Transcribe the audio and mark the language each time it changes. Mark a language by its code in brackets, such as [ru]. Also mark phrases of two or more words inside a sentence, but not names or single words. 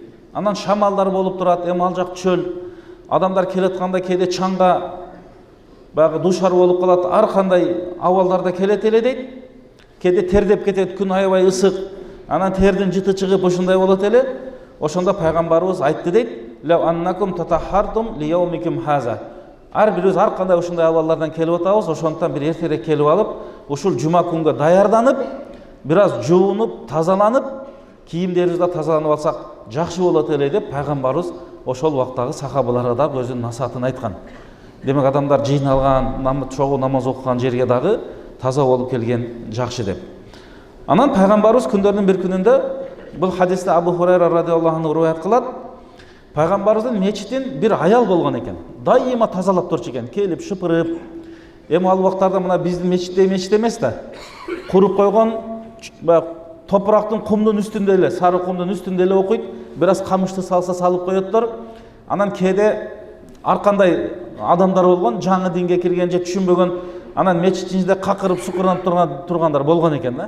[ky] Анан шамалдар болуп турат, эми ал жак чөл. Адамдар келатканда кээде чаңга баягы душар болуп калат, ар кандай абалдарда келет эле дейт. Кээде тердеп кетет, күн аябай ысык. Анан тердин жыты чыгып ушундай болот эле. Ошондо пайгамбарыбыз айтты дейт, [ar] "لو أنكم تطهرتم ليومكم هذا." [ky] Ар бирибиз ар кандай ушундай абалдардан келип атабыз, ошондон бир эртерээк келип алып, ушул жума күнгө даярданып, бир аз жуунуп, тазаланып, кийимдерибизди тазаланып алсак жакшы болот эле деп пайгамбарыбыз ошол убактагы сахабаларга да өзүнүн насаатын айткан. Демек адамдар жыйналган, чогуу намаз окуган жерге дагы таза болуп келген жакшы деп. Анан пайгамбарыбыз күндөрдүн bir күнүндө, бул хадисте Абу Хурайра [ar] رضي الله عنه [ky] риваят кылат, пайгамбарыбыздын мечитин бир аял болгон экен. Дайыма тазалап турчу экен, келип шыпырып. Эми ал убактарда мына биздин мечит эмес да. Куруп койгон топурактын кумдун үстүндө эле, сары кумдун үстүндө эле окуйт. Бир аз камышты салса салып коёттор. Анан кээде ар кандай адамдар болгон, жаңы динге кирген же түшүнбөгөн, анан мечиттин ичинде какырып сукуранып тургандар болгон экен да.